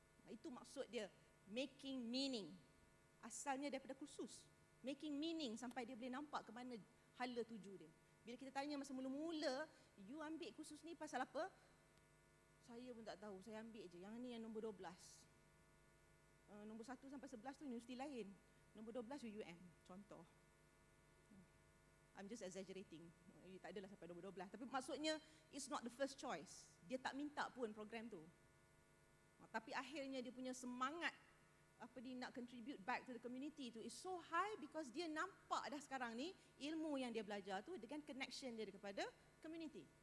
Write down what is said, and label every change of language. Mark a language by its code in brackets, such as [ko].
[ms] Itu maksud dia, [en] making meaning. [ms] Asalnya daripada kursus. [en] Making meaning [ms] sampai dia boleh nampak ke mana hala tuju dia. Bila kita tanya masa mula-mula, you ambil kursus ni pasal apa? Saya pun tak tahu, saya ambil je. Yang ni yang nombor 12. Nombor 1 sampai 11 tu universiti lain. Nombor 12 UUM, contoh. [en] I'm just exaggerating. [ms] Tak adalah sampai nombor 12. Tapi maksudnya, [en] it's not the first choice. [ms] Dia tak minta pun program tu. Tapi akhirnya dia punya semangat nak [en] contribute back to the community [ms] tu [en] is so high because [ms] dia nampak dah sekarang ni ilmu yang dia belajar tu dengan connection dia kepada community.